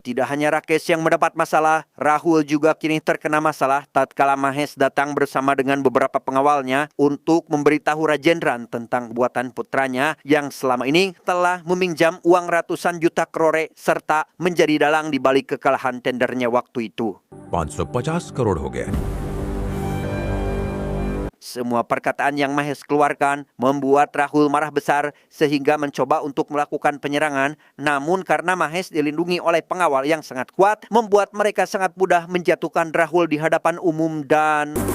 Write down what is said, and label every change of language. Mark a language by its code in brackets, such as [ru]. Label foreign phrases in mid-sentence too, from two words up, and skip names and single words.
[id] Tidak hanya Rakesh yang mendapat masalah, Rahul juga kini terkena masalah tatkala Mahesh datang bersama dengan beberapa pengawalnya untuk memberitahu Rajendran tentang perbuatan putranya yang selama ini telah meminjam uang ratusan juta krore serta menjadi dalang di balik kekalahan tendernya waktu itu. [hi] 550 करोड़ हो गया। [id] Semua perkataan yang Mahesh keluarkan membuat Rahul marah besar sehingga mencoba untuk melakukan penyerangan. Namun karena Mahesh dilindungi oleh pengawal yang sangat kuat, membuat mereka sangat mudah menjatuhkan Rahul di hadapan umum dan...